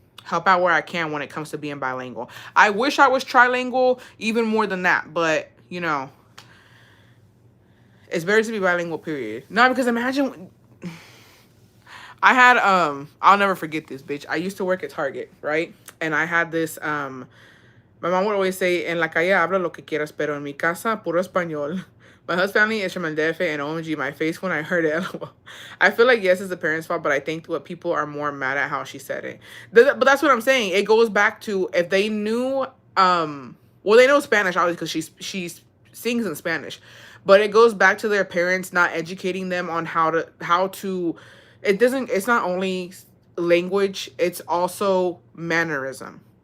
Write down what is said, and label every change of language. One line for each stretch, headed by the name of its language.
English: Help out where I can when it comes to being bilingual. I wish I was trilingual even more than that, but, it's better to be bilingual, period. No, because imagine... I had, I'll never forget this, bitch. I used to work at Target, right? And I had this, my mom would always say,
Spanish: en la calle habla lo que quieras, pero en mi casa, puro español.
English: My husband's family is from El DF, and OMG, my face when I heard it. I feel like, yes, it's the parents' fault, but I think what people are more mad at how she said it. But that's what I'm saying. It goes back to, if they knew, well, they know Spanish, obviously, because she sings in Spanish. But it goes back to their parents not educating them on how to it's not only language, it's also mannerism.